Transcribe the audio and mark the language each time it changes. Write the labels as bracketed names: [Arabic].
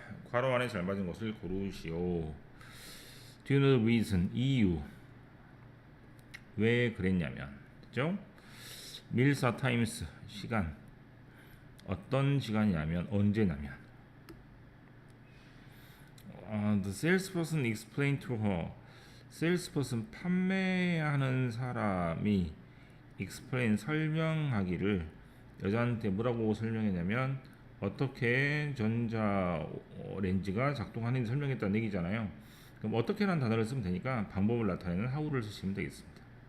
[Korean] 괄호 안에 잘 맞은 것을 고르시오. [English] Do you know the reason? [Korean] 이유. 왜 그랬냐면, 그죠? [English] Meals are times. 시간. [Korean] 어떤 시간이냐면 언제냐면. [English] The salesperson explained to her. [Korean] salesperson 판매하는 사람이 explain 설명하기를 여자한테 뭐라고 설명했냐면 어떻게 전자 렌즈가 작동하는지 설명했다는 얘기잖아요. 그럼 어떻게라는 단어를 쓰면 되니까 방법을 나타내는 how를 쓰시면 되겠습니다.